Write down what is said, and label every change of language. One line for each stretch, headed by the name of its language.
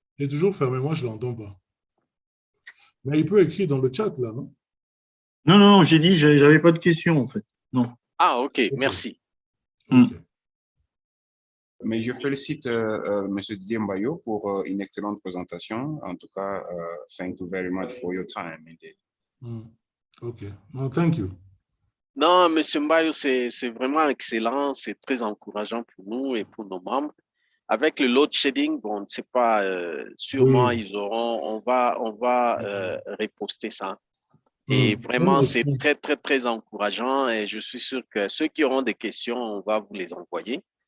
French: Il est toujours fermé, moi je ne l'entends pas. Mais il peut écrire dans le chat là, non? Non, non, j'ai dit, j'avais pas de questions en fait. Non. Ah, OK, merci. Okay. Mais je félicite M. Didier Mbayo pour une excellente présentation. En tout cas,
English: thank you very much for your time. Indeed. OK. No, thank you.
French: Non, M. Mbayo, c'est vraiment excellent. C'est très encourageant pour nous et pour nos membres. Avec le load shedding, bon, on ne sait pas, sûrement Oui. ils auront, on va reposter ça. Et vraiment, c'est très, très, très encourageant. Et je suis sûr que ceux qui auront des questions, on va vous les envoyer.